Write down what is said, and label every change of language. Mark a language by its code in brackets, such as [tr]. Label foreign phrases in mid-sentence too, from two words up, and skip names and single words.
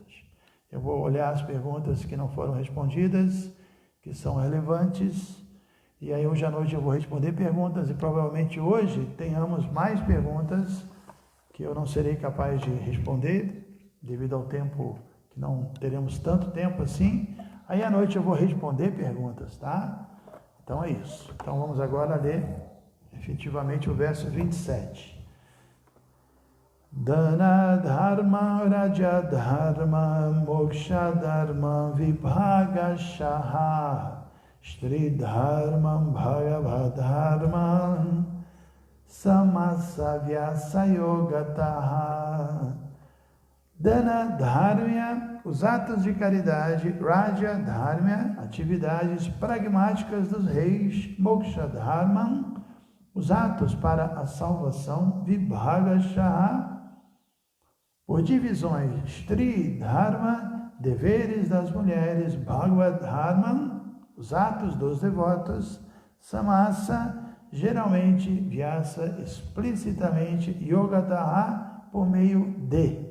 [pt] Eu vou olhar as perguntas que não foram respondidas, que são relevantes, e aí hoje à noite eu vou responder perguntas, e provavelmente hoje tenhamos mais perguntas que eu não serei capaz de responder, devido ao tempo que não teremos tanto tempo assim. Aí à noite eu vou responder perguntas, tá? Então é isso. Então vamos agora ler efetivamente o verso 27. [sa] दान धर्म राज धर्म मोक्ष धर्म विभाग शः श्री धर्म भगवद् धर्म समासव्य सयोगतः. दान धर्म, [pt] os atos de caridade, [sa] राज धर्म, [pt] atividades pragmáticas dos reis, [sa] मोक्ष धर्म, [pt] os atos para a salvação, [sa] विभाग शः, [pt] por divisões, [sa] श्री धर्म, [pt] deveres das mulheres, [sa] भगवद् धर्म, [pt] os atos dos devotos, Samasa, geralmente, Vyasa, explicitamente, Yogataha, por meio de.